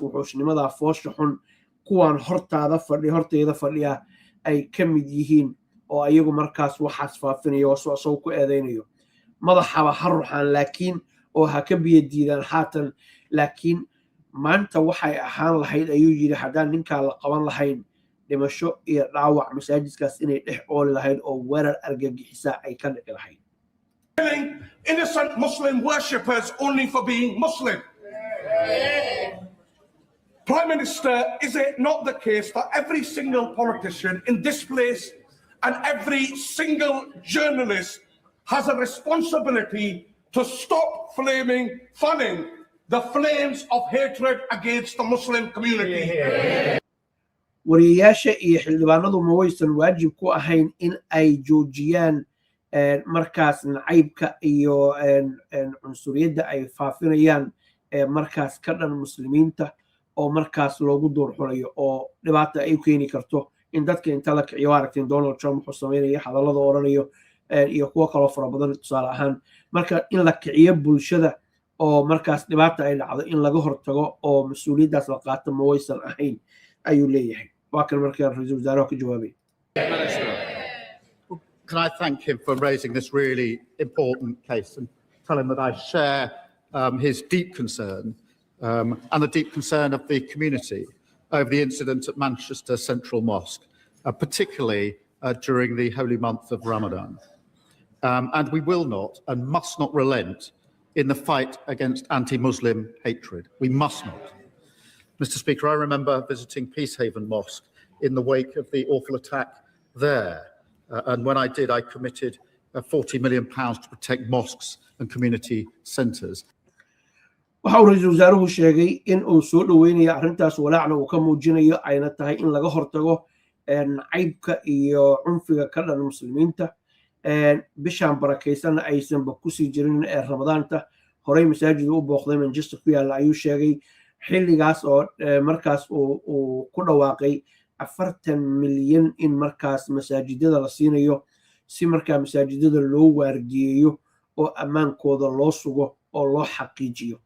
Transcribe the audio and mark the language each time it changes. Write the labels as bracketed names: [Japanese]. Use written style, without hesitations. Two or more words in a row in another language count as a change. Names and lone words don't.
[Somali] wuxuushnimada foosha xun kuwan horteeda fadhiya ay ka mid yihiin oo ayagu markaas waxaas faafinayo soo ku eedeynayo madaxaba haruxan laakiin oo ha ka biyo diidaan haatan laakiin maanta waxay ahaan lahayd ayuu yiri hadaan ninka la qaban lahayn dhimasho iyo dhaawac masaajidkaas inay dhex ooli lahayd oo weerar argagixisa ay ka dhici lahayd. [English] Killing innocent Muslim worshippers only for being Muslim. Prime Minister, is it not the case that every single politician in this place and every single journalist has a responsibility to stop fanning the flames of hatred against the Muslim community? [Somali] wariyaasha iyo xildhibaanadu ma waysan waajib ku ahayn in ay joojiyaan markaas nacaybka iyo cunsuriyadda ay faafinayaan markaas ka dhan muslimiinta oo markaas loogu doorxulayo oo dhibaato ay keeni karto in dadka inta la kiciyo aragteen Donald Trump wuxuu sameeyay hadallada oranayo iyo kuwa kale fara badan tusaale ahaan marka in la kiciyo bulshada oo markaas dhibaato ay dhacdo in laga hortago oo mas'uuliyadaas la qaato ma waysan ahayn ayuu leeyahay waa kan markaa ra'iisul wasaaraha ka jawaabay. [English] Can I thank him for raising this really important case and tell him that I share his deep concern and the deep concern of the community over the incident at Manchester Central Mosque, particularly during the holy month of Ramadan. And we will not and must not relent in the fight against anti-Muslim hatred. We must not. Mr. Speaker, I remember visiting Peacehaven Mosque in the wake of the awful attack there. And when I did, I committed £40 million to protect mosques and community centres. [Somali] waxa uu ra'iisul wasaaruhu sheegay in uu soo dhaweynayo arrintaas walaacna uu ka muujinayo ayna tahay in laga hortago nacaybka iyo cunfiga ka dhan muslimiinta bishaan barakaysan aysanba ku sii jirin ramadaanta horey masaajid u booqday Manchester ku yaala ayuu sheegay xilligaas oo markaas uu ku dhawaaqay 40 milyan in markaas masaajidada la siinayo si markaa masaajidada loo waardiyeeyo oo ammaankooda loo sugo oo loo xaqiijiyo.